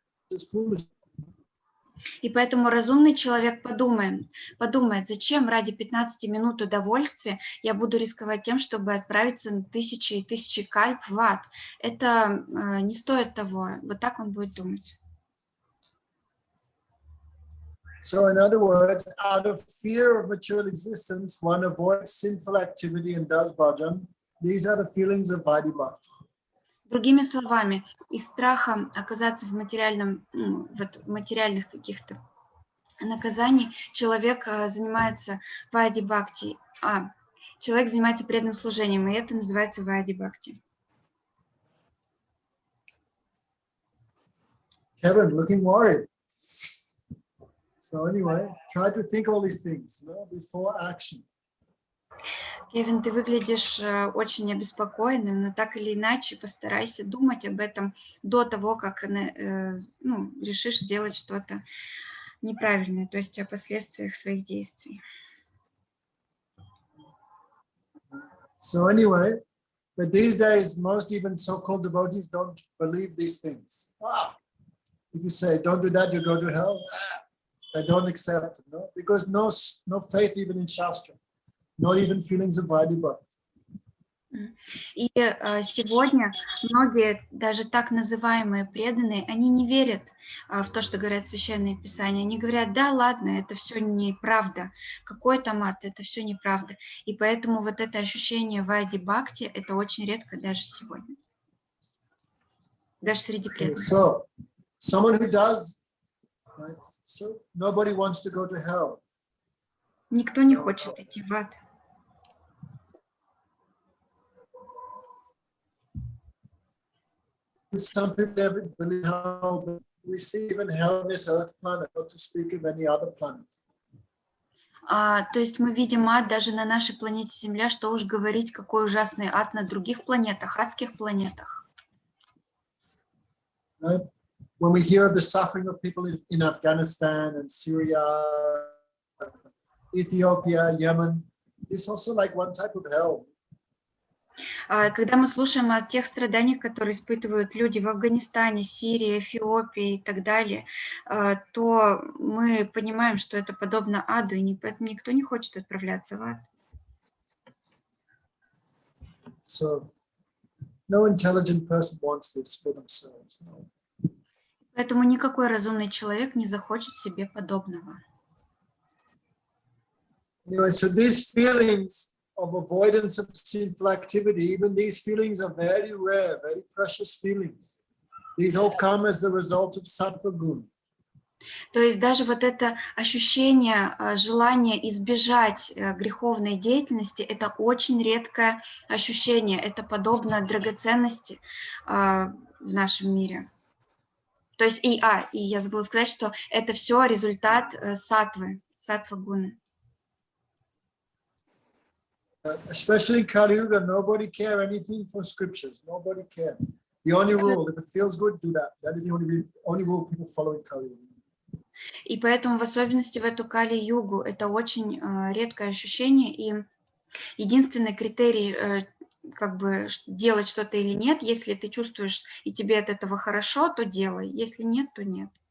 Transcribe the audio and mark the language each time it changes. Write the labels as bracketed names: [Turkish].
[English] This is foolish. [Russian] И поэтому разумный человек подумает, зачем ради 15 минут удовольствия я буду рисковать тем, чтобы отправиться на тысячи и тысячи кальп в ад. Это не стоит того. Вот так он будет думать. [English] So in other words, out of fear of material existence, one avoids sinful activity and does bhajan. These are the feelings of Vaidhi-bhakti. [Russian] Другими словами, из страха оказаться в материальных каких-то наказаний человек занимается Вайди-бхакти, человек занимается преданным служением, и это называется Вайди-бхакти. [English] Kevin, looking worried. So anyway, try to think all these things, before action. [Russian] Кевин, ты выглядишь очень обеспокоенным, но так или иначе постарайся думать об этом до того, как решишь сделать что-то неправильное, то есть о последствиях своих действий. [English] So anyway, but these days, most even so-called devotees don't believe these things. If you say, don't do that, you go to hell, they don't accept it, because no faith even in Shastra. Not even feelings of Vaidhi-bhakti. [Russian] И сегодня многие, даже так называемые преданные, они не верят в то, что говорят священные писания. Они говорят, да, ладно, это все неправда. Какой там ад, это все неправда. И поэтому вот это ощущение Вайди-бхакти, это очень редко даже сегодня. Даже среди преданных. [English] So, someone who does, right? So nobody wants to go to hell. [Russian] Никто не хочет идти в ад. [English] Some people believe hell, but we see even hell on this earth planet, not to speak of any other planet. [Russian] То есть мы видим ад даже на нашей планете Земля, что уж говорить, какой ужасный ад на других планетах, адских планетах. [English] Right? When we hear of the suffering of people in Afghanistan and Syria, Ethiopia, Yemen, it's also like one type of hell. [Russian] Когда мы слушаем о тех страданиях, которые испытывают люди в Афганистане, Сирии, Эфиопии и так далее, то мы понимаем, что это подобно аду, и поэтому никто не хочет отправляться в ад. [English] So, no intelligent person wants this for themselves. No. [Russian] Поэтому никакой разумный человек не захочет себе подобного. [English] Anyway, so these feelings of avoidance of sinful activity, even these feelings are very rare, very precious feelings. These all come as the result of sattva guna. [Russian] То есть даже вот это ощущение, желание избежать греховной деятельности, это очень редкое ощущение, это подобно драгоценности в нашем мире. То есть и я забыла сказать, что это все результат саттвы, саттва-гуны. [English] Especially in Kali Yuga, nobody care anything for scriptures. Nobody care. The only rule, if it feels good, do that. That is the only rule people follow in Kali Yuga. [Russian] И поэтому, в особенности в эту Кали-югу, это очень редкое ощущение, и единственный критерий, как бы делать что-то или нет, если ты чувствуешь и тебе от этого хорошо, то делай, если нет, то нет.